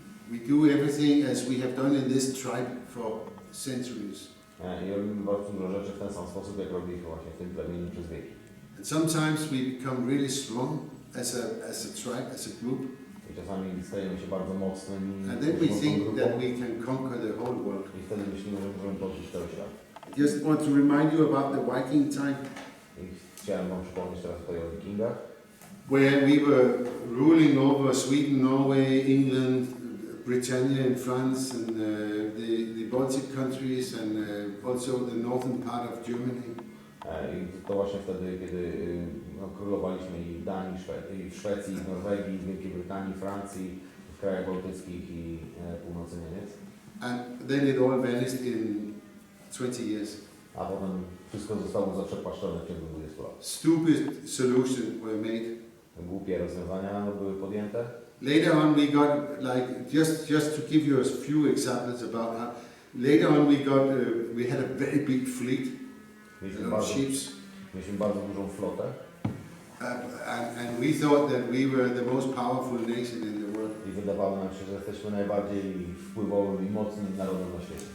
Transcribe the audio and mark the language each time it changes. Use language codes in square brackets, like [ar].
[en] We do everything as we have done in this tribe for centuries. [pl] I robimy bardzo dużo rzeczy w ten sam sposób, jak robiliśmy właśnie w tym plemieniu przez wieki. [en] And sometimes we become really strong as a tribe, as a group. [pl] I czasami stajemy się bardzo mocnymi. [en] And then we think that we can conquer the whole world. [pl] I wtedy myślimy, że możemy podbić cały świat. [en] I just want to remind you about the Viking time. [pl] I chciałem wam przypomnieć teraz tutaj o Wikingach. [en] Where we were ruling over Sweden, Norway, England, Britannia and France, and the Baltic countries, and also the northern part of Germany. [pl] I to właśnie wtedy, kiedy królowaliśmy i w Danii, i w Szwecji, i w Norwegii, w Wielkiej Brytanii, Francji, w krajach bałtyckich i północy Niemiec. [en] And then it all vanished in 20 years. [pl] A potem wszystko zostało zaprzepaszczone w ciągu 20 lat. [en] Stupid solutions were made. [pl] Głupie rozwiązania były podjęte. [en] Later on we got, like, just to give you a few examples about how, later on we had a very big fleet. [pl] Mieliśmy bardzo dużą flotę. [en] And we thought that we were the most powerful nation in the world. [pl] I wydawało nam się, że jesteśmy najbardziej wpływowym i mocnym narodem na świecie.